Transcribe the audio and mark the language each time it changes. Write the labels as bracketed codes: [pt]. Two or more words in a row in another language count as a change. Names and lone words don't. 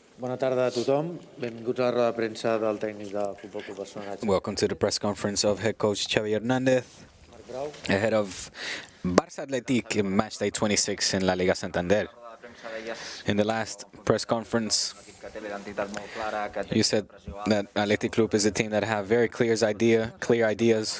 [ca] Bona tarda a tothom. Benvinguts a la roda de premsa del tècnic del Futbol Club Barcelona. [en] Welcome to the press conference of head coach Xavi Hernández ahead of Barça Athletic in matchday 26 in La Liga Santander. In the last press conference, you said that Athletic Club is a team that have very clear ideas.